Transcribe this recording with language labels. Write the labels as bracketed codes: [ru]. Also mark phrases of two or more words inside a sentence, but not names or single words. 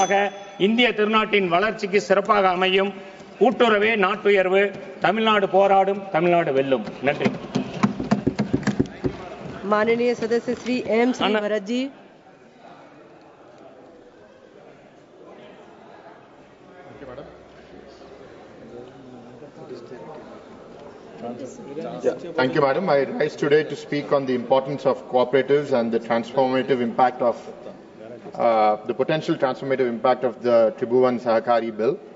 [ta] மூலமாக இந்திய திருநாட்டின் வளர்ச்சிக்கு சிறப்பாக அமையும். கூட்டுறவே நாட்டுயர்வு. தமிழ்நாடு போராடும், தமிழ்நாடு வெல்லும். நன்றி. [hi] माननीय सदस्य श्री एम श्रीभरत जी. [en] Thank you, madam. I rise today to speak on the importance of cooperatives and the transformative impact of the potential transformative impact of the Tribhuvan Sahakari Bill.